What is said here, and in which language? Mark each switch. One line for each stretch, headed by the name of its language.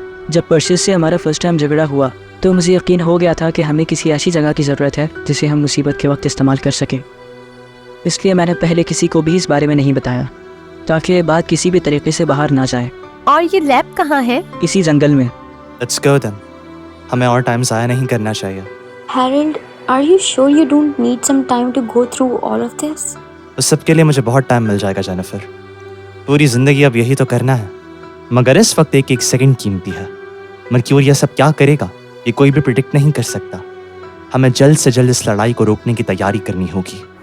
Hindi: जब पर्सिस से हमारा फर्स्ट टाइम झगड़ा हुआ तो मुझे यकीन हो गया था कि हमें किसी ऐसी जगह की ज़रूरत है जिसे हम मुसीबत के वक्त इस्तेमाल कर सकें। इसलिए मैंने पहले किसी को भी इस बारे में नहीं बताया ताकि ये बात किसी भी तरीके से बाहर ना जाए। और ये लैब कहाँ है? इसी जंगल में।
English: Let's go then.
Hindi: हमें और टाइम ज़ाया नहीं करना चाहिए।
English: Harold, are you sure you don't need some time to go through all of this?
Hindi: उस सब के लिए मुझे बहुत टाइम मिल जाएगा जेनिफर। पूरी जिंदगी अब यही तो करना है, मगर इस वक्त एक एक सेकंड कीमती है। मर्क्यूरियस अब क्या करेगा ये कोई भी प्रिडिक्ट नहीं कर सकता। हमें जल्द से जल्द इस लड़ाई को रोकने की तैयारी करनी होगी।